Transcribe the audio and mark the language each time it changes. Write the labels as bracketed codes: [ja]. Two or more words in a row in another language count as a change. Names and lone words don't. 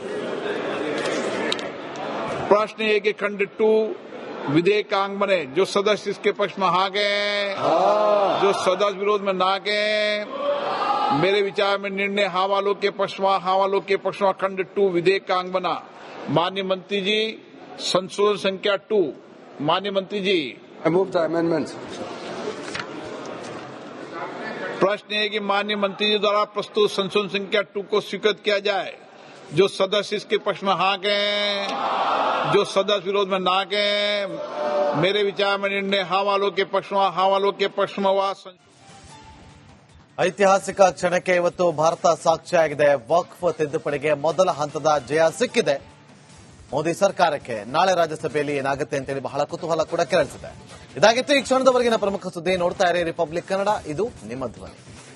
[hi] प्रश्न है कि खंड 2 विधेयक का अंग बने. जो सदस्य इसके पक्ष में हाँ गए, जो सदस्य विरोध में ना गए. मेरे विचार में निर्णय हाँ वालों के पक्ष में, हाँ वालों के पक्ष में खंड 2 विधेयक का अंग बना. माननीय मंत्री जी, संशोधन संख्या 2. माननीय मंत्री जी, [en] I move the amendments. [hi] प्रश्न है कि माननीय मंत्री जी द्वारा प्रस्तुत संशोधन संख्या 2 को स्वीकृत किया जाए. जो सदस्य इसके पक्ष में हाँ कहें, जो सदस्य विरोध में ना कहें. मेरे विचार में निर्णय हाँ वालों के पक्ष में, हाँ वालों के पक्ष में हुआ. [kn] ಐತಿಹಾಸಿಕ ಕ್ಷಣಕ್ಕೆ ಇವತ್ತು ಭಾರತ ಸಾಕ್ಷಿಯಾಗಿದೆ. ವಕ್ಫ್ ತಿದ್ದುಪಡಿಗೆ ಮೊದಲ ಹಂತದ ಜಯ ಸಿಕ್ಕಿದೆ. ಮೋದಿ ಸರ್ಕಾರಕ್ಕೆ ನಾಳೆ ರಾಜ್ಯಸಭೆಯಲ್ಲಿ ಏನಾಗುತ್ತೆ ಅಂತೇಳಿ ಬಹಳ ಕುತೂಹಲ ಕೂಡ ಕೆರಳಿಸಿದೆ. ಇದಾಗಿತ್ತು ಈ ಕ್ಷಣದವರೆಗಿನ ಪ್ರಮುಖ ಸುದ್ದಿ. ನೋಡ್ತಾ ಇರಿ ರಿಪಬ್ಲಿಕ್ ಕನ್ನಡ, ಇದು ನಿಮ್ಮ ಧ್ವನಿ.